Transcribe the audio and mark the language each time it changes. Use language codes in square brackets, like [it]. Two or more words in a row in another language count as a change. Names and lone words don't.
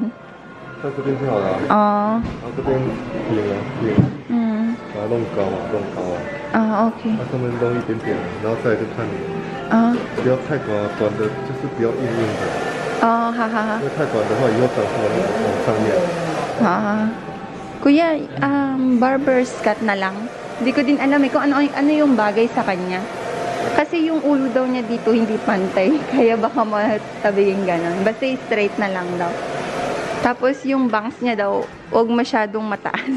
[zh] 在这边就好了啊。哦，然后这边顶啊顶，嗯，把它弄高啊弄高啊，啊 OK，它上面弄一点点，然后再来就看你，啊，不要太短啊，短的就是不要硬硬的，哦，好好好因。为太短的话以后长出来往上面。 Ah. [tl] Kuya, [en] barber's cut [tl] na lang. Hindi ko din alam kung ano yung bagay sa kanya. Kasi yung ulo daw niya dito hindi pantay. Kaya baka matabihin ganon. Basta straight na lang daw. Tapos yung bangs niya daw, huwag masyadong mataas.